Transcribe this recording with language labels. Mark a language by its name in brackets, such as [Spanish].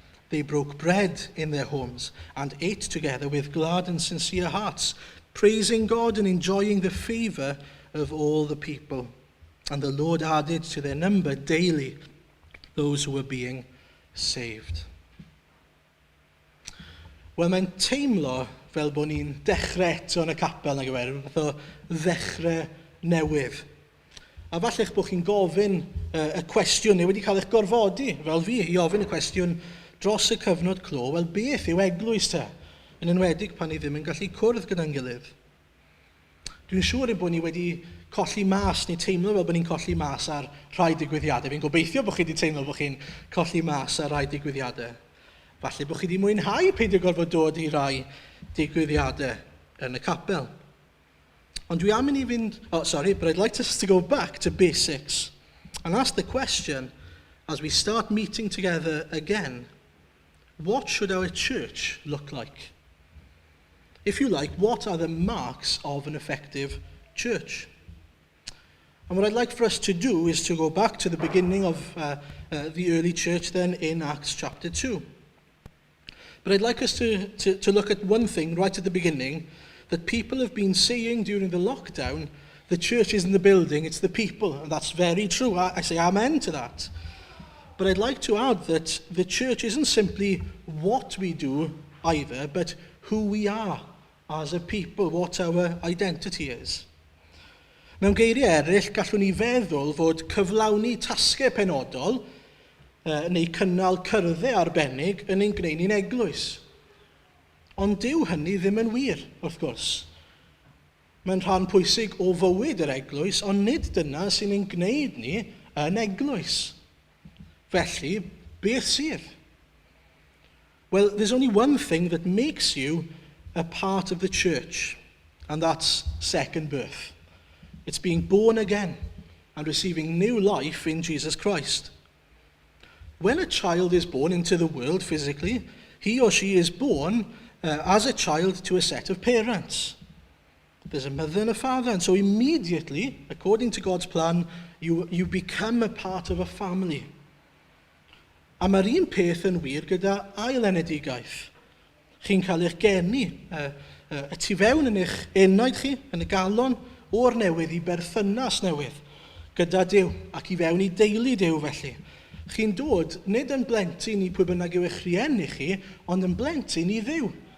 [English] They broke bread in their homes and ate together with glad and sincere hearts, praising God and enjoying the favor of all the people. And the Lord added to their number daily those who were being saved. [Welsh] Wel, mae'n teimlo fel bod ni'n dechrau eto yn y capel, nag yw, rhywbeth o ddechrau newydd. A falla'ch bod chi'n gofyn y cwestiwn, neu wedi cael eich gorfodi, fel fi, i ofyn y cwestiwn dros y cyfnod clo, wel, beth yw eglwys te? Yn enwedig pan ni ddim yn gallu cwrdd gyda'n gilydd. Dwi'n siŵr bod ni wedi colli mas, neu teimlo fel bod ni'n colli mas ar rhai digwyddiadau. Fi'n gobeithio bod chi wedi teimlo bod chi'n colli mas ar rhai digwyddiadau. Falle bod chi wedi mwynhau peidio gorfod dod i rai digwyddiadau yn y capel. Ond dwi am i ni fynd... [English] but I'd like us to go back to basics and ask the question, as we start meeting together again, what should our church look like? If you like, what are the marks of an effective church? And what I'd like for us to do is to go back to the beginning of the early church then in Acts chapter 2. But I'd like us to look at one thing right at the beginning that people have been saying during the lockdown. The church isn't the building, it's the people. And that's very true. I say amen to that. But I'd like to add that the church isn't simply what we do either, but who we are as a people, what our identity is. [Welsh] Mewn geiriau eraill, gallwn ni feddwl fod cyflawni tasgau penodol neu cynnal cyrddau arbennig yn ein gwneud ni'n eglwys. Ond dyw hynny ddim yn wir, wrth gwrs. Mae'n rhan pwysig o fywyd yr eglwys, ond nid dyna sy'n ein gwneud ni yn eglwys. Felly, beth sydd? [English] Well, there's only one thing that makes you a part of the church, and that's second birth. It's being born again and receiving new life in Jesus Christ. When a child is born into the world physically, he or she is born as a child to a set of parents. There's a mother and a father, and so immediately, according to God's plan, you become a part of a family. [Welsh] A mae'r un peth yn wir gyda ailenedigaeth. Chi'n cael eich geni, y tu fewn yn eich enaid chi, yn y galon, o'r newydd I berthynas newydd, gyda Duw, ac I fewn I deulu Duw felly. Chi'n dod nid yn blentyn I pwy bynnag yw eich rhieni chi, ond yn blentyn I Dduw.